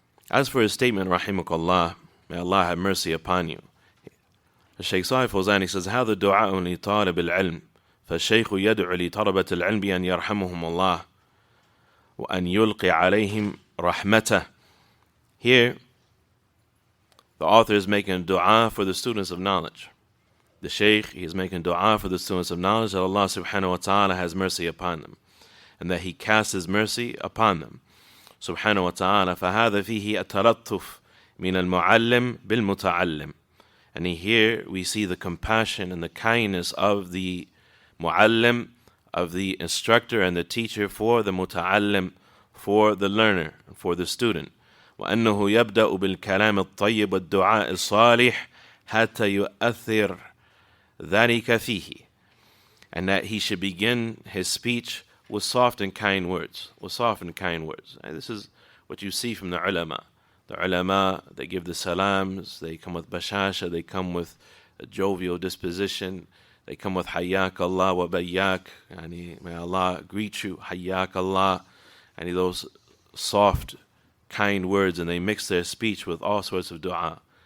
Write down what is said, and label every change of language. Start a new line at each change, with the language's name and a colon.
English: As for his statement, rahimakallah, may Allah have mercy upon you, Shaykh Salih Fawzan says,
Arabic: هذا دعاء لطالب العلم فالشيخ يدعو لطلبة العلم بأن يرحمهم الله وأن يلقي عليهم رحمته.
English: Here, the author is making dua for the students of knowledge. The Shaykh, he is making dua for the students of knowledge that Allah subhanahu wa ta'ala has mercy upon them, and that He casts His mercy upon them.
Arabic: Subhanahu wa ta'ala, فَهَذَا فِيهِ التَّلَطُّفُ مِنَ الْمُعَلِّمِ بِالْمُتَعَلِّمِ.
English: And here we see the compassion and the kindness of the mu'allim, of the instructor and the teacher for the muta'allim, for the learner, for the student.
Arabic: وأنه يبدأ بالكلام الطيب والدعاء الصالح حتى يؤثر ذلك فيه.
English: And that he should begin his speech with soft and kind words. And this is what you see from the ulama. The ulama, they give the salams, they come with bashasha, they come with a jovial disposition, they come with hayyak Allah wa bayyak, and may Allah greet you, hayyak Allah, and those soft, kind words, and they mix their speech with all sorts of dua.